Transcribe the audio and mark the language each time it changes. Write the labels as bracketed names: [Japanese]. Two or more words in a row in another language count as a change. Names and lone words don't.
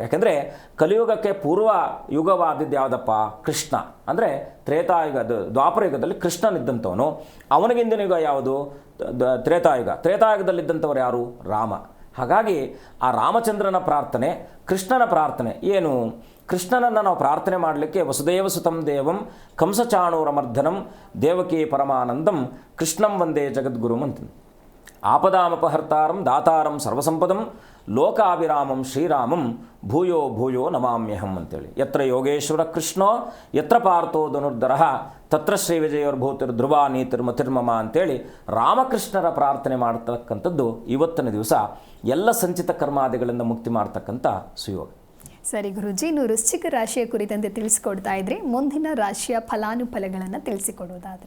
[Kannada] ಯಾಕೆಂದರೆ ಕಲಿಯುಗಕ್ಕೆ ಪೂರ್ವ ಯುಗವಾದಿದ್ದು ಯಾವುದಪ್ಪ? ಕೃಷ್ಣ. ಅಂದರೆ ತ್ರೇತಾಯುಗ, ದ್ವಾಪರ ಯುಗದಲ್ಲಿ ಕೃಷ್ಣನಿದ್ದಂಥವನು. ಅವನಿಗಿಂದಿನ ಯುಗ ಯಾವುದು? ತ್ರೇತಾಯುಗ. ತ್ರೇತಾಯುಗದಲ್ಲಿದ್ದಂಥವ್ರು ಯಾರು? ರಾಮ. ಹಾಗಾಗಿ ಆ ರಾಮಚಂದ್ರನ ಪ್ರಾರ್ಥನೆ, ಕೃಷ್ಣನ ಪ್ರಾರ್ಥನೆ ಏನು? ಕೃಷ್ಣನನ್ನು ನಾವು ಪ್ರಾರ್ಥನೆ ಮಾಡಲಿಕ್ಕೆ [Sanskrit] ವಸುದೇವ ಸುತಂ ದೇವಂ ಕಂಸಚಾಣೂರಮರ್ಧನಂ ದೇವಕೀ ಪರಮಾನಂದಂ ಕೃಷ್ಣಂ ವಂದೇ ಜಗದ್ಗುರುಂ ಅಂತ. ಆಪದಾಮಪಹರ್ತಾರಂ ದಾತಾರಂ ಸರ್ವಸಂಪದಂ ಲೋಕಾಭಿರಾಮಂ ಶ್ರೀರಾಮಂ ಭೂಯೋ ಭೂಯೋ ನಮಾಮ್ಯಹಂ ಅಂತೇಳಿ. ಯತ್ರ ಯೋಗೇಶ್ವರ ಕೃಷ್ಣೋ ಯತ್ರ ಪಾರ್ಥೋ ಧನುರ್ಧರಃ ತತ್ರ ಶ್ರೀ ವಿಜಯೋರ್ಭೂತಿರ್ ಧ್ರುವ ನೀತಿರ್ಮತಿರ್ಮಮ [Kannada] ಅಂತೇಳಿ ರಾಮಕೃಷ್ಣರ ಪ್ರಾರ್ಥನೆ ಮಾಡ್ತಕ್ಕಂಥದ್ದು ಇವತ್ತಿನ ದಿವಸ ಎಲ್ಲ ಸಂಚಿತ ಕರ್ಮಾದಿಗಳಿಂದ ಮುಕ್ತಿ ಮಾಡ್ತಕ್ಕಂಥ ಸುಯೋಗ. ಸರಿ ಗುರುಜಿ, ಇನ್ನು ವೃಶ್ಚಿಕ ರಾಶಿಯ ಕುರಿತಂತೆ ತಿಳಿಸಿಕೊಡ್ತಾ ಇದ್ರೆ ಮುಂದಿನ ರಾಶಿಯ ಫಲಾನುಫಲಗಳನ್ನು ತಿಳಿಸಿಕೊಡೋದಾದ್ರೆ?